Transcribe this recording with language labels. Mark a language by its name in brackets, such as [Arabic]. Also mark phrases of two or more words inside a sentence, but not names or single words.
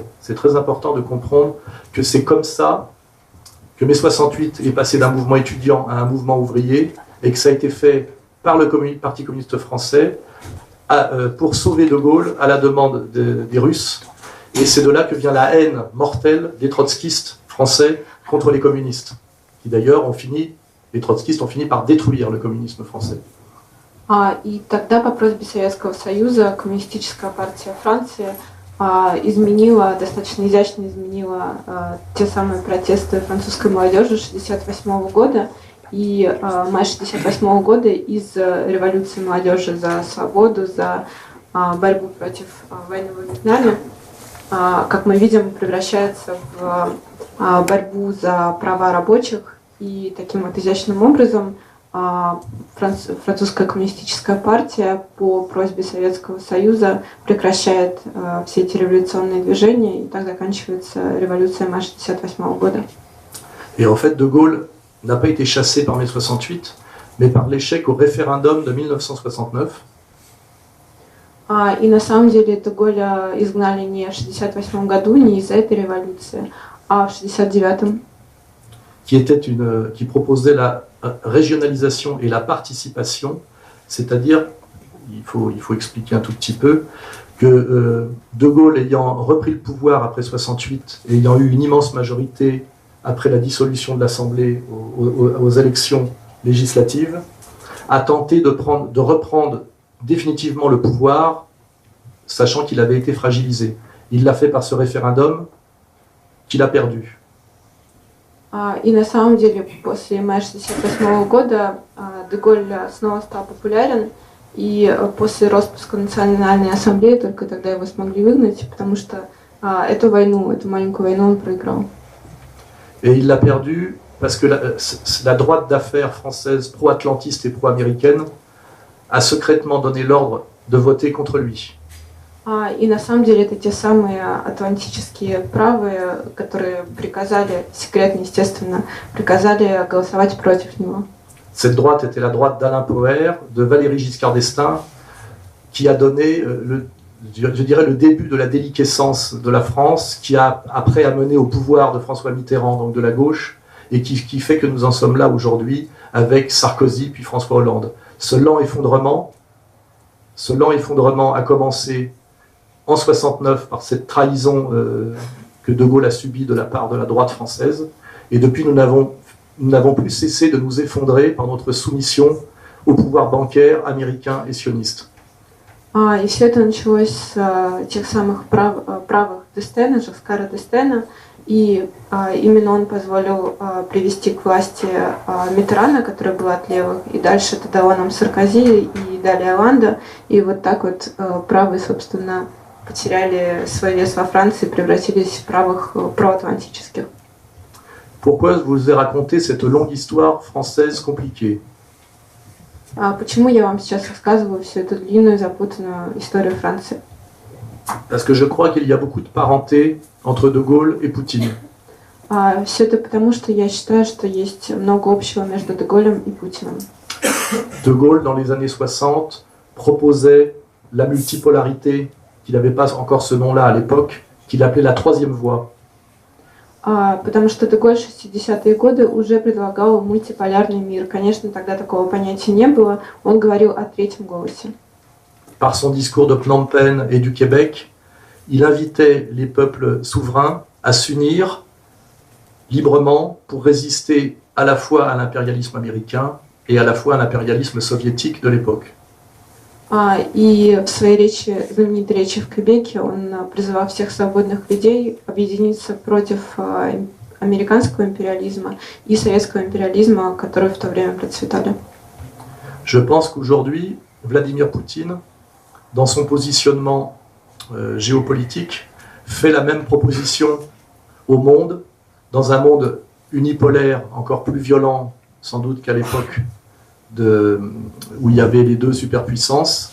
[French] C'est très important de comprendre que c'est comme ça que mai 68 est passé d'un mouvement étudiant à un mouvement ouvrier, et que ça a été fait par le Parti communiste français pour sauver de Gaulle à la demande des Russes. Et c'est de là que vient la haine mortelle des trotskistes français contre les communistes, qui d'ailleurs les trotskistes ont fini par détruire le communisme français. [Russian] И тогда по просьбе Советского Союза Коммунистическая партия Франции достаточно изящно изменила те самые протесты французской молодежи 1968 года. И май 1968 года из революции молодежи за свободу, за борьбу против войны в Вьетнаме, как мы видим, превращается в борьбу за права рабочих. И таким вот изящным образом французская коммунистическая партия по просьбе Советского Союза прекращает все эти революционные движения, и так заканчивается революция мая 1968 года. [French] Et en fait, de Gaulle n'a pas été chassé par mai 68, mais par l'échec au référendum de 1969. [Russian] И на самом деле де Голля изгнали не в 1968 году, не из-за этой революции, а в 1969. [French] Qui proposait la régionalisation et la participation, c'est-à-dire, il faut expliquer un tout petit peu, que De Gaulle ayant repris le pouvoir après 68, et ayant eu une immense majorité après la dissolution de l'Assemblée aux élections législatives, a tenté de reprendre définitivement le pouvoir, sachant qu'il avait été fragilisé. Il l'a fait par ce référendum qu'il a perdu. [Russian] И на самом деле после мая 1968 года де Голль снова стал популярен, и после распуска Национальной ассамблеи только тогда его смогли выгнать, потому что эту маленькую войну он проиграл. [French] Et il l'a perdu parce que la droite d'affaires française pro-atlantiste et pro-américaine a secrètement donné l'ordre de voter contre lui. [Russian] И на самом деле это те самые атлантические правые, которые приказали, секретно, естественно, приказали голосовать против него. [French] Cette droite était la droite d'Alain Poher, de Valéry Giscard d'Estaing, qui a donné, je dirais, le début de la déliquescence de la France, qui a après amené au pouvoir de François Mitterrand, donc de la gauche, et qui fait que nous en sommes là aujourd'hui avec Sarkozy puis François Hollande. Ce lent effondrement a commencé en 69 par cette trahison que De Gaulle a subie de la part de la droite française, et depuis nous n'avons plus cessé de nous effondrer par notre soumission au pouvoir bancaire américain et sioniste. [Russian] И все это началось с тех самых правых Дестена, Жакскара Дестена, и именно он позволил привести к власти Миттерана, который был от левых, и дальше это дало нам Саркози и далее Оланда, и вот так вот правые, собственно, потеряли свой вес во Франции и превратились в правых проатлантических. [French] Pourquoi je vous ai raconté cette longue histoire française compliquée? [Russian] Почему я вам сейчас рассказываю всю эту длинную запутанную историю Франции? [French] Parce que je crois qu'il y a beaucoup de parenté entre De Gaulle et Poutine. [Russian] Все это потому, что я считаю, что есть много общего между Де Голлем и Путиным. [French] De Gaulle, dans les années 60, proposait la multipolarité, qu'il n'avait pas encore ce nom-là à l'époque, qu'il appelait la troisième voie. [Russian] Потому что Де Голль в 60-е годы уже предлагал мультиполярный мир. Конечно, тогда такого понятия не было. Он говорил о третьем голосе. [French] Par son discours de Phnom Penh et du Québec, il invitait les peuples souverains à s'unir librement pour résister à la fois à l'impérialisme américain et à la fois à l'impérialisme soviétique de l'époque. [Russian] И в своей речи, знаменитой речи в Квебеке, он призывал всех свободных людей объединиться против американского империализма и советского империализма, которые в то время процветали. [French] Je pense qu'aujourd'hui, Vladimir Poutine, dans son positionnement géopolitique, fait la même proposition au monde, dans un monde unipolaire, encore plus violent sans doute qu'à l'époque où il y avait les deux superpuissances.